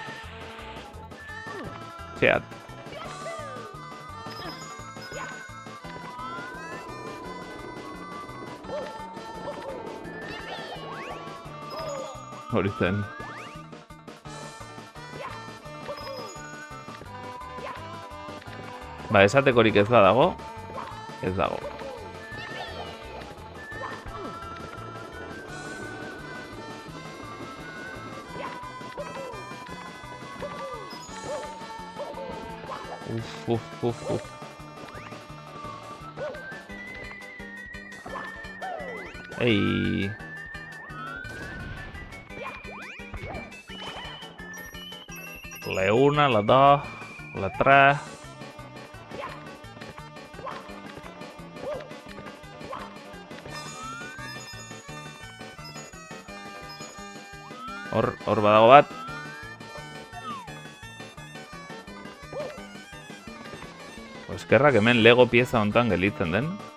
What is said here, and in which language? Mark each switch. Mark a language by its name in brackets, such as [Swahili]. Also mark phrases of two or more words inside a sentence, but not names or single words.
[Basque] Zeat. Hori zen. Ba, esatekorik ez badago, ez dago. Uf. Ei. [Spanish] La una, la dos, la tres. [Basque] Hor badago bat. Eskerrak hemen Lego pieza hontan gelitzen den.